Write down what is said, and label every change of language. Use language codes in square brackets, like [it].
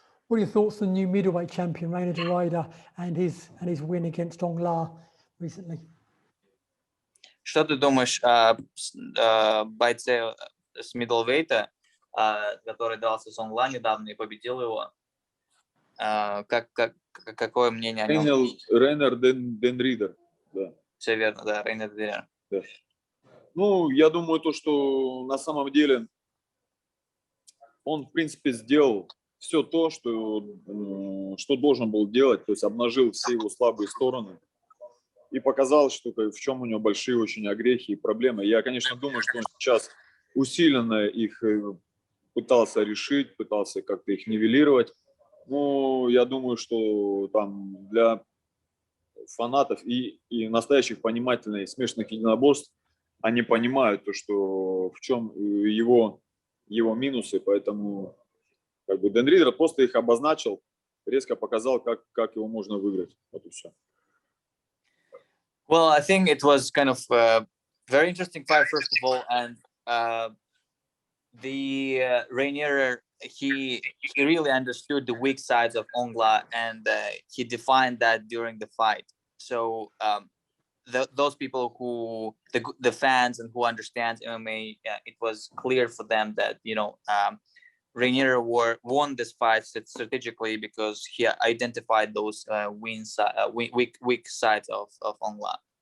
[en] What are your thoughts on the new middleweight champion, Reina de Ryder, and his win against Aung La recently? [ru] Что ты думаешь о бойце с middleweight, который дрался с Aung La недавно и победил его? Какое мнение о нем? Рейнер Ден Ридер, да. Все верно, да, Рейнер Ден Ридер. Да. Ну, я думаю, то, что на самом деле он, в принципе, сделал все то, что должен был делать, то есть обнажил все его слабые стороны и показал, что в чем у него большие очень огрехи и проблемы. Я, конечно, думаю, что он сейчас усиленно их пытался решить, пытался как-то их нивелировать. Ну, я думаю, что там для фанатов и настоящих понимательных смешанных единоборств они понимают то, что в чем его минусы, поэтому как бы Ден Ридер просто их обозначил, резко показал, как его можно выиграть. Вот и все. [en] Well, I think it was kind of a very interesting fight, first of all, and the Rainier, he really understood the weak sides of Aung La, and he defined that during the fight. So those people who the fans and who understands MMA, it was clear for them that Rainier won this fight strategically because he identified those weak sides of Aung La.